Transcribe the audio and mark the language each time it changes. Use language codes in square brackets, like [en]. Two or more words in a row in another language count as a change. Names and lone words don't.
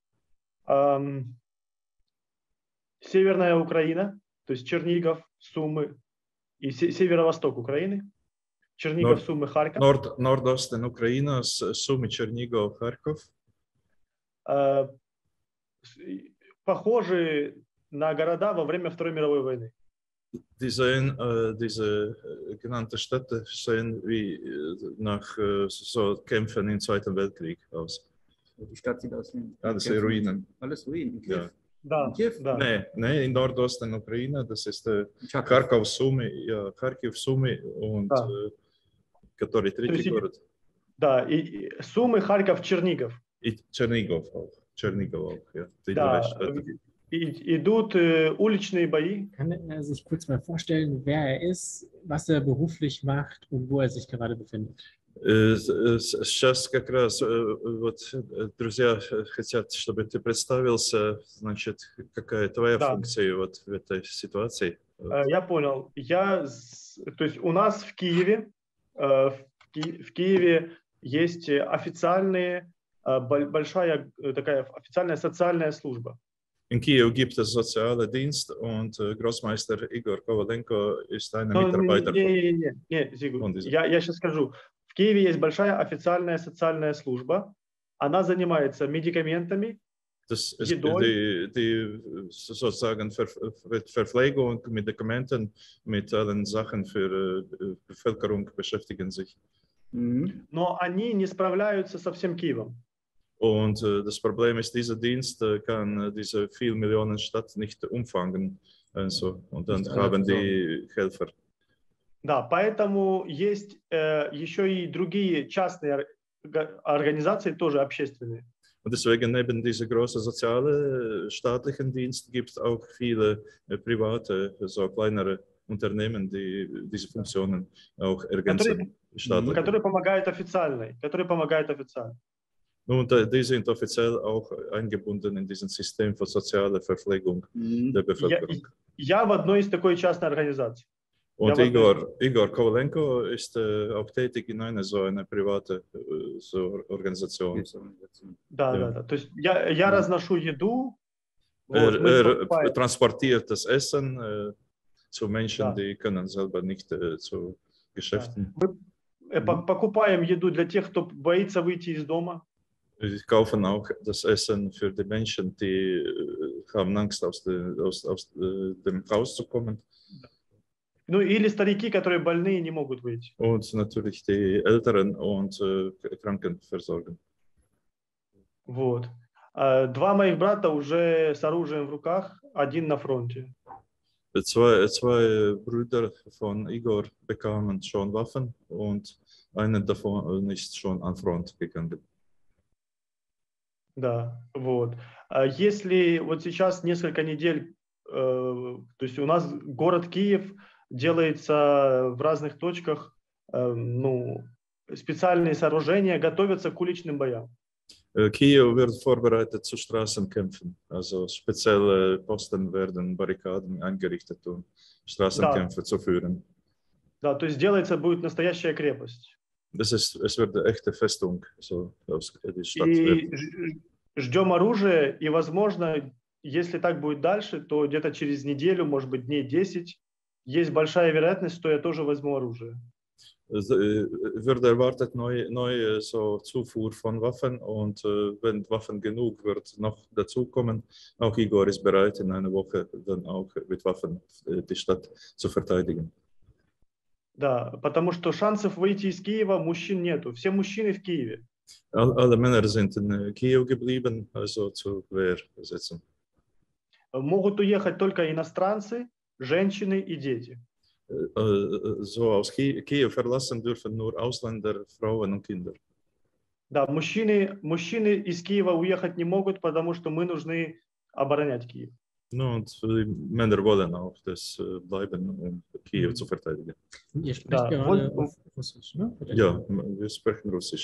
[ru] Северная Украина, то есть Чернигов, Сумы и северо-восток Украины. Чернигов, Сумы, Харьков. Норд-Остен Украина, Сумы, Чернигов, Харьков. Похожи на города во время Второй мировой войны. [de] Diese genannten Städte sehen wie nach so Kämpfen im Zweiten Weltkrieg aus. Die Stadt sieht aus wie das sind Ruinen. Alles Ruinen. Ja. [ru] Да, да. [de] Nee, in Nordosten Ukraine, das ist Kharkov, Sumy, ja, Kharkiv, Sumy und [ru] который третий город. Да, и Сумы, Харьков, Чернигов. И Чернигов [de] auch, ja. [ru] Да, идут уличные бои. [de] Kann er sich kurz mal vorstellen, wer er ist, was er beruflich macht und wo er sich gerade befindet? [ru] Сейчас как раз вот друзья хотят, чтобы ты представился, значит, какая твоя функция вот в этой ситуации. Я понял. То есть у нас в Киеве есть большая такая официальная социальная служба. [de] In Kiew gibt es soziale Dienst und Großmeister Igor Kovalenko ist einer Mitarbeiter. [ru] Я сейчас скажу. В Киеве есть большая официальная социальная служба. Она занимается медикаментами, едой. [de] Die sozusagen Verpflegung, Medikamenten mit allen Sachen für Bevölkerung beschäftigen sich. [ru] Но они не справляются со всем Киевом. [de] Und das Problem ist, dieser Dienst kann diese viele Millionen Stadt nicht umfangen. Also, und dann haben die Helfer. [ru] Да, поэтому есть еще и другие частные организации, тоже общественные. [de] Und deswegen neben diese großen soziale staatlichen Dienst gibt es auch viele private, so kleinere Unternehmen, die diese Funktionen auch ergänzen. [ru] Которые помогают официально. [de] Und die sind offiziell auch eingebunden in diesem System für soziale Verpflegung der Bevölkerung. [ru] Я в одной из такой частной организации. [de] Und Igor Kovalenko ist auch tätig in einer so einer private Organisation. [ru] Да. То есть я разношу еду. [de] Transportiert das Essen zu Menschen, die können selber nicht zu Geschäften. [ru] Мы покупаем еду для тех, кто боится выйти из дома. [de] Wir kaufen auch das Essen für die Menschen, die haben Angst, aus dem Haus zu kommen. [ru] Ну или старики, которые больны и не могут выйти. [de] Und natürlich die Älteren und Krankenversorgung. [ru] Вот. Два моих брата уже с оружием в руках, один на фронте. [de] Zwei Brüder von Igor bekamen schon Waffen und einer davon ist schon an Front gegangen. [ru] Да, вот. Если вот сейчас несколько недель, то есть у нас город Киев делается в разных точках, специальные сооружения готовятся к уличным боям. [de] Kiew wird vorbereitet zu Straßenkämpfen, also spezielle Posten werden Barrikaden eingerichtet, um Straßenkämpfe zu führen. [ru] Да, то есть делается будет настоящая крепость. [de] Es wird eine echte Festung, so die Stadt [ru] и ждем оружие, и, возможно, если так будет дальше, то где-то через неделю, может быть, дней 10, есть большая вероятность, что я тоже возьму оружие. [de] Wird erwartet neue so Zufuhr von Waffen und wenn Waffen genug wird noch dazukommen, auch Igor ist bereit, in einer Woche dann auch mit Waffen die Stadt zu verteidigen. [ru] Да, потому что шансов выйти из Киева мужчин нету. Все мужчины в Киеве. [de] Alle Männer sind in Kiew geblieben, also zur Wehr setzen. [ru] Могут уехать только иностранцы, женщины и дети. [de] So aus Kiew verlassen dürfen nur Ausländer, Frauen und Kinder. [ru] Да, мужчины из Киева уехать не могут, потому что мы нужны оборонять Киев. [de] No, und Männer wollen auch das bleiben, um Kiew zu verteidigen. Ihr sprecht [ru] Да, [de] gerade auf Russisch, ne? Oder? Ja, wir sprechen Russisch.